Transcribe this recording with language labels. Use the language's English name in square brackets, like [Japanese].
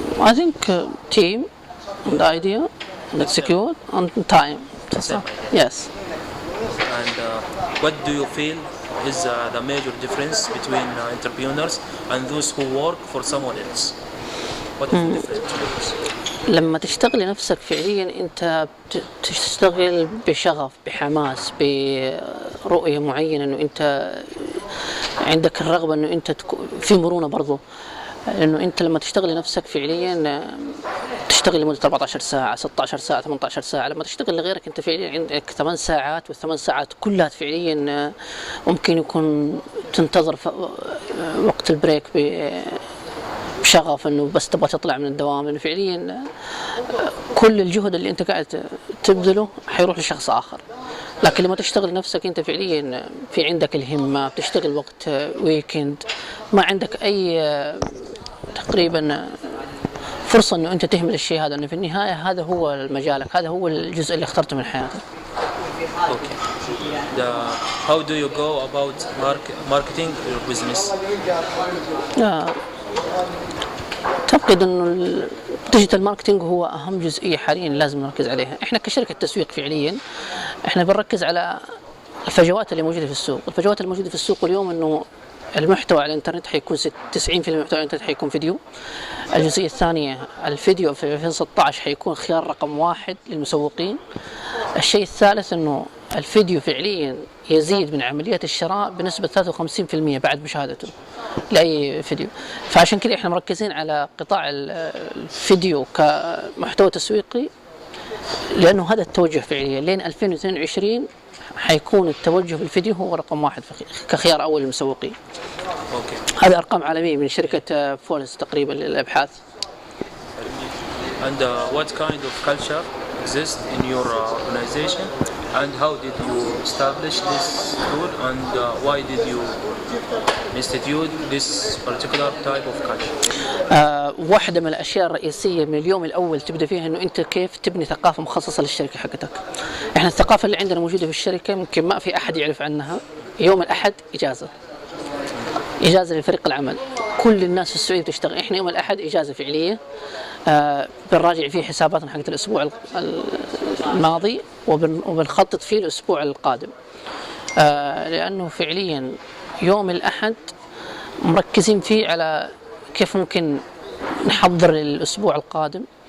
[English] I think team, and idea, and execute, and time. Same. Yes. And what do you feel is the major difference between entrepreneurs and those who work for someone else? What is the difference? [Arabic] لما تشتغل لنفسك فعليا انت تشتغل بشغف، بحماس، برؤية معينة، انه انت عندك الرغبة انه انت في مرونة برضو. لانه انت لما تشتغل لنفسك فعليا تشتغل لمدة 14 ساعة، 16 ساعة، 18 ساعة. لما تشتغل لغيرك انت فعليا عندك 8 ساعات، وال8 ساعات كلها فعليا ممكن يكون تنتظر وقت البريك شغف انه بس تبغى تطلع من الدوام، انه فعليا كل الجهد اللي انت قاعد تبذله حيروح لشخص اخر. لكن لما تشتغل نفسك انت فعليا في عندك الهمه، بتشتغل وقت ويكند، ما عندك اي تقريبا فرصه انه انت تهمل الشيء هذا، انه في النهايه هذا هو مجالك، هذا هو الجزء اللي اخترته من حياتك. [English] Okay. How do you go about marketing your business? [Arabic] أعتقد إنه الديجيتال ماركتينج هو أهم جزئية حاليا لازم نركز عليها. إحنا كشركة تسويق فعليا إحنا بنركز على الفجوات اللي موجودة في السوق. الفجوات اللي موجودة في السوق اليوم إنه المحتوى على الإنترنت حيكون 90% من المحتوى على الإنترنت حيكون فيديو. الجزئية الثانية الفيديو في 2016 حيكون خيار رقم 1 للمسوقين. الشيء الثالث إنه الفيديو فعليا يزيد من عمليات الشراء بنسبة 53% بعد مشاهدته لأي فيديو. فعشان كذا احنا مركزين على قطاع الفيديو كمحتوى تسويقي، لأنه هذا التوجه فعليا لين 2022 حيكون التوجه بالفيديو هو رقم 1 كخيار أول للمسوقين. هذه أرقام عالمية من شركة فولس تقريبا للأبحاث. [English] And what kind of culture exists in your organization, and how did you establish this tool, and why did you institute this particular type of culture? [Arabic] واحدة من الأشياء الرئيسية من اليوم الأول تبدأ فيها إنه أنت كيف تبني ثقافة مخصصة للشركة حقتك. إحنا الثقافة اللي عندنا موجودة في الشركة ممكن ما في أحد يعرف عنها. يوم الأحد إجازة لفريق العمل، كل الناس في السعودية بتشتغل. إحنا يوم الأحد إجازة فعلية، بنراجع فيه حساباتنا حقت الأسبوع الماضي وبنخطط فيه الأسبوع القادم، لأنه فعليا يوم الأحد مركزين فيه على كيف ممكن نحضر للأسبوع القادم.